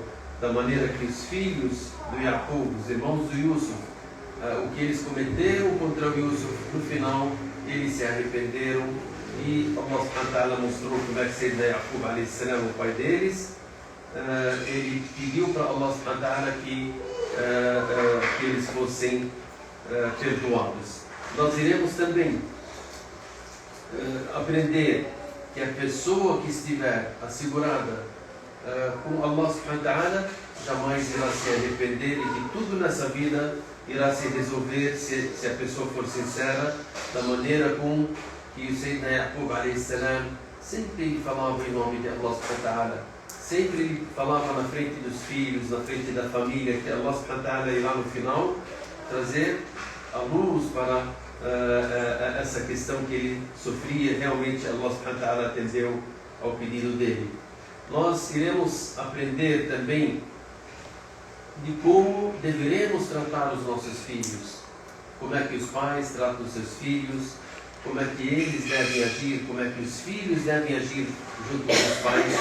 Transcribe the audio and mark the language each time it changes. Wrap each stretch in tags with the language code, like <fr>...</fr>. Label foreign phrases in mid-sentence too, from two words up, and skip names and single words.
<pt>Da maneira que os filhos do Yaqub, os irmãos do Yusuf, o que eles cometeram contra o Yusuf, no final eles se arrependeram e Allah mostrou como é que Sayyidina Yaqub a.s., o pai deles, ele pediu para Allah que eles fossem perdoados. Nós iremos também aprender que a pessoa que estiver assegurada com</pt> <ar>الله سبحانه وتعالى</ar> <pt>jamais irá se arrepender, e que tudo nessa vida irá se resolver se a pessoa for sincera, da maneira com que o Sayyidina Yaqub a.s. sempre falava em nome de</pt> <ar>الله سبحانه وتعالى,</ar> <pt>sempre falava na frente dos filhos, na frente da família, que</pt> <ar>الله سبحانه وتعالى</ar> <pt>irá no final trazer a luz para essa questão que ele sofria. Realmente</pt> <ar>الله سبحانه وتعالى</ar> <pt>atendeu ao pedido dele. Nós iremos aprender também de como deveremos tratar os nossos filhos, como é que os pais tratam os seus filhos, como é que eles devem agir, como é que os filhos devem agir junto com os pais.</pt>